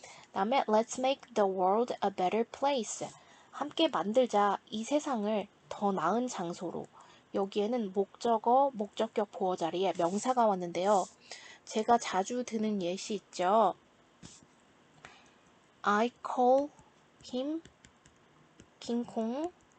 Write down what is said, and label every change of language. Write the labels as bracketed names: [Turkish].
[Korean] 그 다음에 [English] let's make the world a better place. [Korean] 함께 만들자 이 세상을 더 나은 장소로. 여기에는 목적어, 목적격 보어 자리에 명사가 왔는데요. 제가 자주 드는 예시 있죠. [English] I call him 킹콩.